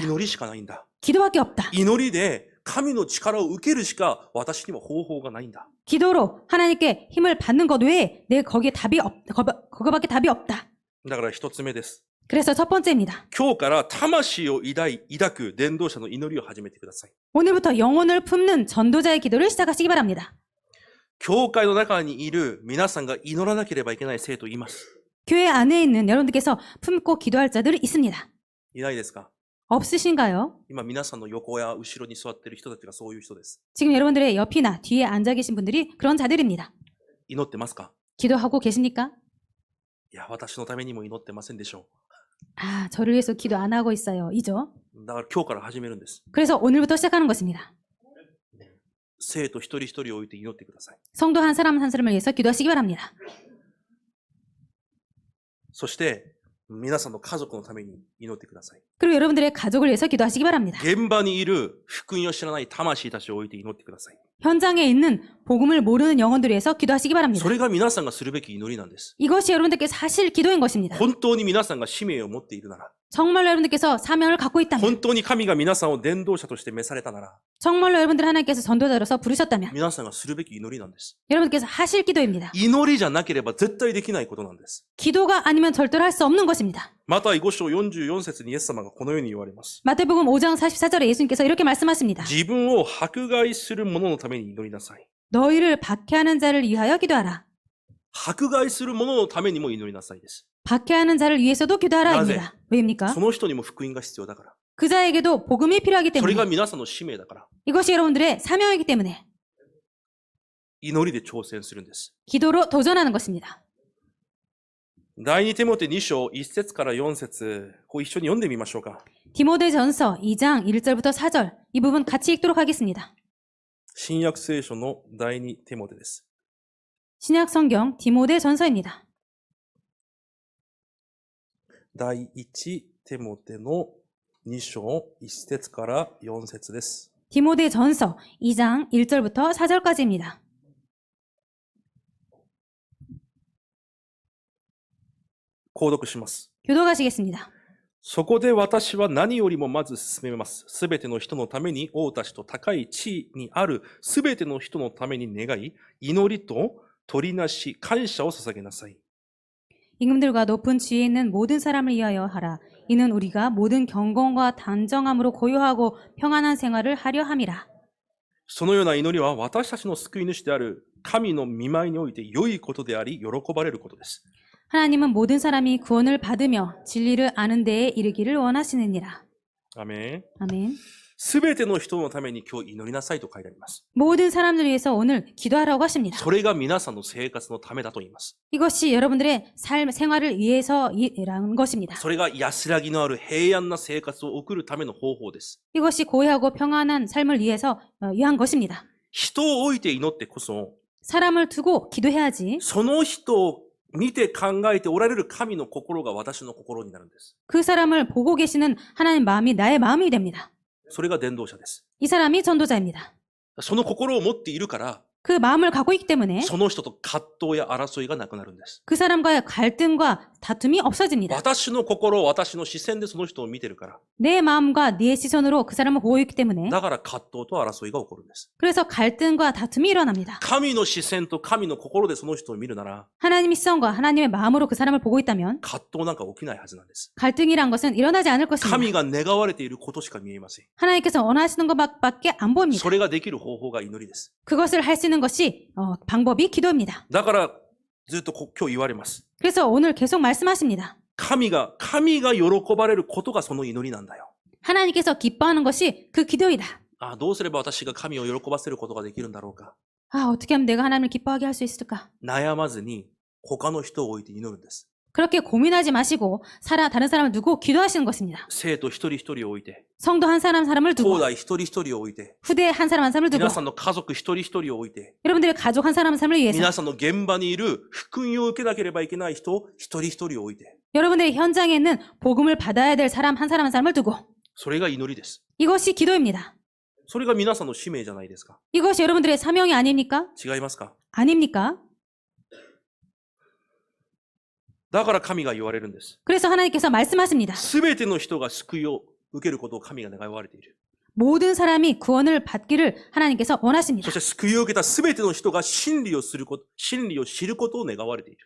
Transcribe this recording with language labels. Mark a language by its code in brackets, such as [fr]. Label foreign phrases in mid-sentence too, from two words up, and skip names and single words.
[ja] 祈りしかないんだ。 [ko] 기도밖에 없다. [ja] 祈りで神の力を受けるしか私には方法がないんだ。 [ko] 기도로 하나님께 힘을 받는 것 외에 내 거기에 답이 그거밖에 답이 없다. [ja] だから一つ目です。 [ko] 그래서 첫 번째입니다. [ja] 今日から魂を抱く伝道者の祈りを始めてください。 [ko] 오늘부터 영혼을 품는 전도자의 기도를 시작하시기 바랍니다. [ja] 教会の中にいる皆さんが祈らなければいけない生徒います。 [ko] 교회 안에 있는 여러분들께서 품고 기도할 자들이 있습니다. [ja] いないですか？ [ko] 없으신가요? [ja] 今皆さんの横や後ろに座っている人たちがそういう人です。 [ko] 지금 여러분들의 옆이나 뒤에 앉아 계신 분들이 그런 자들입니다. [ja] 祈ってますか？ [ko] 기도하고 계십니까? [ja] いや、私のためにも祈ってませんでしょ [ko] 아, 저를 위해서 기도 안 하고 있어요. 이죠? [ja] う。だから今日から始めるんです。 [ko] 그래서 오늘부터 시작하는 것입니다. [ja] 生徒一人一人を置いて祈ってください。 [ko] 성도 한 사람 한 사람을 위해서 기도하시기 바랍니다. [ja] そして、皆さんの家族のために祈ってください。 [ko] 그리고 여러분들의 가족을 위해서 기도하시기 바랍니다. [ja] 現場にいる福音を知らない魂たちを置いて祈ってください。 [ko] 현장에 있는 복음을 모르는 영혼들을 위해서 기도하시기 바랍니다. [ja] それが皆さんがするべき祈りなんです。 [ko] 이것이 여러분들께서 사실 기도인 것입니다. [ja] 本当に皆さんが使命を持っているなら、 [ko] 정말로 여러분들께서 사명을 갖고 있다면, [ja] 本当に神が皆さんを伝道者として召されたなら、 [ko] 정말로 여러분들 하나님께서 전도자로서 부르셨다면 [ja] 皆さんがするべき祈りなんです。 [ko] 여러분들께서 하실 기도입니다. [ja] 祈りじゃなければ絶対できないことなんです。 [ko] 기도가 아니면 절대로 할 수 없는 것입니다. [ja] マタイ5章44節にイエス様がこのように言われます。 [ko] 마태복음 5장 44절에 예수님께서 이렇게 말씀하십니다. [ja] 自分を迫害する者のために祈りなさい。 [ko] 너희를 박해하는 자를 위하여 기도하라. [ja] 迫害する者のためにも祈りなさいです。 [ko] 박해하는 자를 위해서도 기도하라입니다. 왜입니까? [ja] その人にも福音が必要だから。 [ko] 그 자에게도 복음이 필요하기 [ja] それ [ko] 때문에, [ja] が皆さんの使命だから。 [ko] 이것이 여러분들의 사명이기 때문에 [ja] 祈りで挑戦するんです。 [ko] 기도로 도전하는 것입니다. [ja] 第二テモテ2章1節から4節こう一緒に読んでみましょうか。 [ko] 디모데전서 2장 1절부터 4절 이 부분 같이 읽도록 하겠습니다. [ja] 新約聖書の第二テモテです。 [ko] 신약 성경 디모데전서입니다. [ja] 第一テモテの2章1節から4節です。 [ko] 디모데전서 2장 1절부터 4절까지입니다. [ja] 購読します。 [ko] 교독하시겠습니다. [ja] そこで私は何よりもまず進めます。すべての人のために王たちと高い地位にあるすべての人のために願い、祈りと取りなし、感謝を捧げなさい。 [ko] 임금들과 높은 지위에 있는 모든 사람을 위하여 하라. 이는 우리가 모든 경건과 단정함으로 고요하고 평안한 생활을 하려 함이라. [ja] そのような祈りは私たちの救い主である神の御前において良いことであり、喜ばれることです。 [ko] 하나님은 모든 사람이 구원을 받으며 진리를 아는 데에 이르기를 원하시느니라. [ja] アメン。 [ko] 아멘. [ja] すべての人のために今日祈りなさいと書いてあります。 [ko] 모든 사람들 위해서 오늘 기도하라고 하십니다. [ja] それが皆さんの生活のためだと言います。 [ko] 이것이 여러분들의 삶, 생활을 위해서라는 것입니다. [ja] それが安らぎのある平安な生活を送るための方法です。 [ko] 이것이 고요하고 평안한 삶을 위해서 위한 것입니다. [ja] 人を置いて祈ってこそ、 [ko] 사람을 두고 기도해야지 [ja] その人を見て考えておられる神の心が私の心になるんです。 [ko] 그 사람을 보고 계시는 하나님 마음이 나의 마음이 됩니다. [ja] それが伝道者です。 [ko] 이 사람이 전도자입니다. [ja] その心を持っているから、 [ko] 그 마음을 갖고 있기 때문에 [ja] その人と葛藤や争いがなくなるんです。 [ko] 그 사람과의 갈등과 다툼이 없어집니다. [ja] 私の心、私の視線でその人を見てるから、 [ko] 내 마음과 네 시선으로 그 사람을 보고 있기 때문에 [ja] だから葛藤と争いが起こるんです。 [ko] 그래서 갈등과 다툼이 일어납니다. [ja] 神の視線と神の心でその人を見るなら、 [ko] 하나님의 시선과 하나님의 마음으로 그 사람을 보고 있다면 [ja] 葛藤なんか起きないはずなんです。 [ko] 갈등이란 것은 일어나지 않을 것입니다. [ja] 神が願われていることしか見えません。 [ko] 하나님께서 원하시는 것밖에 안 보입니다. [ja] それができる方法が祈りです。 [ko] 그것을 할 수 있는 것이 방법이 기도입니다. [ja] だからずっと今日言われます。 [ko] 그래서 오늘 계속 말씀하십니다. [ja] 神が喜ばれることがその祈りなんだよ。 [ko] 하나님께서 기뻐하는 것이 그 기도이다. [ja] ああ、どうすれば私が神を喜ばせることができるんだろうか。 [ko] 아, 어떻게 하면 내가 하나님을 기뻐하게 할 수 있을까? [ja] 悩まずに他の人を置いて祈るんです。 [ko] 그렇게 고민하지 마시고 다른 사람을 두고 기도하시는 것입니다. [ja] 生徒一人一人を置いて、 [ko] 성도 한 사람을 [ja] 兄 [ko] 두고 [ja] 弟一人一人を置いて、 [ko] 후대 한 사람을 두고 [ja] 皆さんの家族一人一人を置いて、 [ko] 여러분들의 가족 한 사람을 위해서 [ja] 皆さんの現場にいる福音を受けなければいけない人一人一人を置いて、 [ko] 여러분들의 현장에 있는 복음을 받아야 될 사람 한 사람을 두고 [ja] それが祈りです。 [ko] 이것이 기도입니다. [ja] それが皆さんの使命じゃないですか。 [ko] 이것이 여러분들의 사명이 아닙니까? [ja] 違いますか？ [ko] 아닙니까? [ja] だから神が言われるんです。 [ko] 그래서 하나님께서 말씀하십니다. [ja] すべての人が救いを受けることを神が願われている。 [ko] 모든 사람이 구원을 받기를 하나님께서 [ja] そ [ko] 원하십니다. [ja] して救いを受けたすべての人が真理を知ることを願われている。